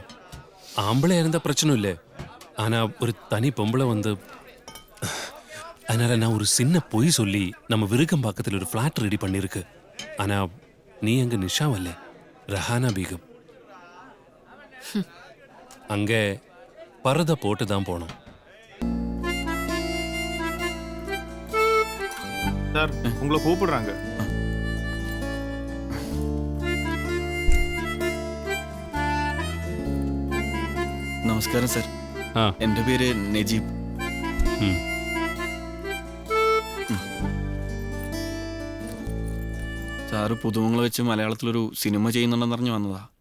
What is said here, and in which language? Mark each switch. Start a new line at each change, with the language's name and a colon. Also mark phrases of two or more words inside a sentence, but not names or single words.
Tamil: ஆம்பளை இருந்தால் பிரச்சனை இல்லை, ஆனால் ஒரு தனி பொம்பளை வந்து, அதனால நான் ஒரு சின்ன பொய் சொல்லி நம்ம விருகம்பாக்கத்தில் ஒரு ஃப்ளாட் ரெடி பண்ணியிருக்கு. ஆனால் நீ அங்கே நிஷாவல்ல, ரஹானா பீகம். அங்கே பரதை போட்டு தான் போனோம். சார் உங்களை கூப்பிடுறாங்க.
Malayalam: നമസ്കാരം സർ. എൻ്റെ പേര് നജീബ്. സാറ് പുതുമങ്ങൾ വെച്ച് മലയാളത്തിലൊരു സിനിമ ചെയ്യുന്നുണ്ടെന്ന് അറിഞ്ഞു വന്നതാ.